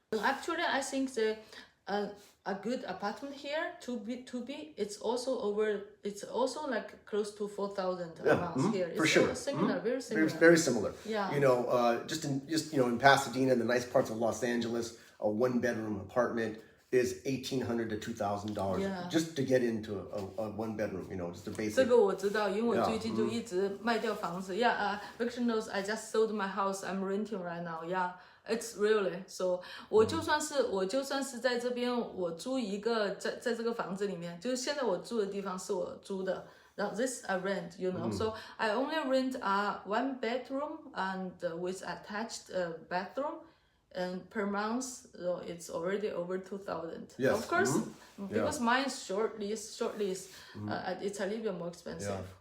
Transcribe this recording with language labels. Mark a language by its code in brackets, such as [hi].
[en] Actually, I think a good apartment here to be it's also like close to 4,000 amounts here. It's for sure. Similar, very similar. Very similar. Yeah. You know, just you know, in Pasadena, the nice parts of Los Angeles, a 1-bedroom apartment is $1,800 to $2,000 just to get into a 1-bedroom, you know, just a basic. [zh] 这个我知道，因为我最近就一直卖掉房子。 [en] Victor knows I just sold my house. I'm renting right now. Yeah, it's really so. [zh] 我就算是在这边，我租一个在这个房子里面，就是现在我住的地方是我租的。 [en] Now this I rent, you know. So I only rent a 1-bedroom and with attached bathroom. And per month, so it's already over 2,000. Yes. Of course, because mine is short lease, it's a little bit more expensive.